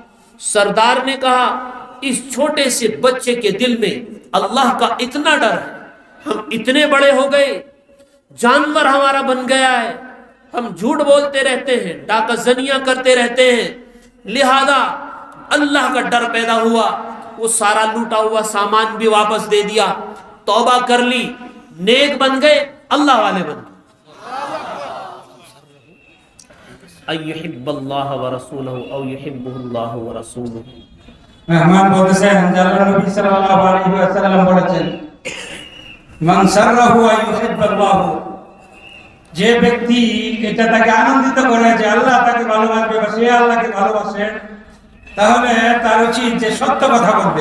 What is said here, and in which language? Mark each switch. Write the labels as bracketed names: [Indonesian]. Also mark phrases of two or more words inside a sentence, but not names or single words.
[Urdu] سردار نے کہا اس چھوٹے سے بچے کے دل میں اللہ کا اتنا ڈر ہے، ہم اتنے بڑے ہو گئے، جانور ہمارا بن گیا ہے، ہم جھوٹ بولتے رہتے ہیں، ڈاکہ زنیاں کرتے رہتے ہیں، لہذا اللہ کا ڈر پیدا ہوا، وہ سارا لوٹا ہوا سامان بھی واپس دے دیا، توبہ کر لی، نیک بن گئے، اللہ والے بن گئے۔ [Arabic] ایحب اللہ ورسولہ او یحبہ اللہ ورسولہ۔ [Bangla] মেহমান বলতেছেন যে আল্লাহ নবী [Arabic] صلى الله عليه وسلم [Bangla] বলেছেন [Arabic] من سره أن يحب الله, [Bangla] যে ব্যক্তি এটা তাকে আনন্দিত করে যে আল্লাহ তাকে ভালোবাসবে বা সে আল্লাহকে ভালোবাসে, তাহলে তার উচিত যে সত্য কথা বলবে।